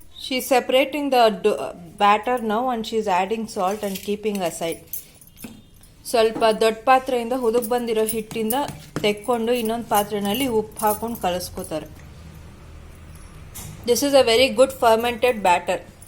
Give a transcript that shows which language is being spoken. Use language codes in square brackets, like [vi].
[en] She's separating the batter now and she's adding salt and keeping aside. [kn] ಸ್ವಲ್ಪ ದೊಡ್ಡ ಪಾತ್ರೆಯಿಂದ ಹುದುಗ್ ಬಂದಿರೋ ಹಿಟ್ಟಿಂದ ತೆಕ್ಕೊಂಡು ಇನ್ನೊಂದು ಪಾತ್ರೆನಲ್ಲಿ ಉಪ್ಪು ಹಾಕೊಂಡು ಕಲಿಸ್ಕೋತಾರೆ. [en] This is a very good fermented batter.